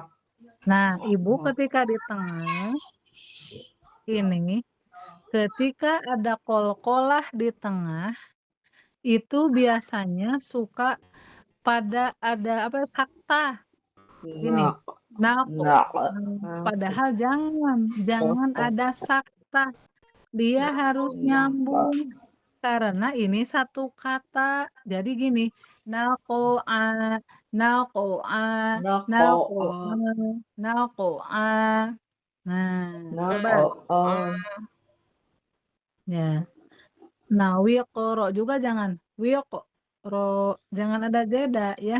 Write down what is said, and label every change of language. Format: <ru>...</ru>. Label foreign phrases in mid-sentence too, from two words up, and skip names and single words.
<id>Nah, ibu ketika di tengah ini, ketika ada kol-kolah di tengah, itu biasanya suka pada ada apa sakta gini, nako. Padahal jangan ada sakta. Dia harus nyambung karena ini satu kata. Jadi gini,</id> <ar>nakoa, nakoa, nakoa, nakoa.</ar> <id>Nah, coba ya. Nah, wiqoro juga jangan. Wiqoro, jangan ada jeda ya.</id>